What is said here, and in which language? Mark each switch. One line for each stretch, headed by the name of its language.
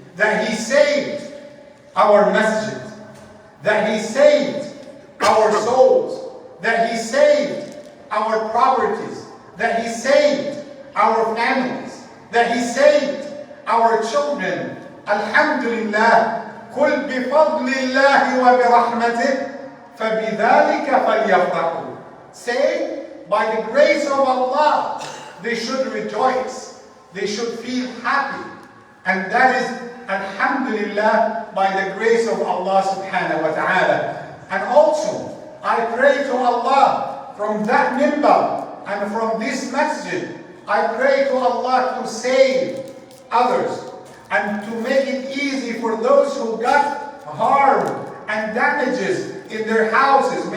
English: That He saved our masjid. That He saved our souls. That He saved our properties. That He saved our families. That He saved our children. Alhamdulillah.
Arabic: قل بفضل الله وبرحمته فبذلك فليفرحوا.
English: Say, by the grace of Allah, they should rejoice. They should feel happy. And that is, alhamdulillah, by the grace of Allah subhanahu wa ta'ala. And also, I pray to Allah from that minbar and from this masjid, I pray to Allah to save others and to make it easy for those who got harm and damages in their houses.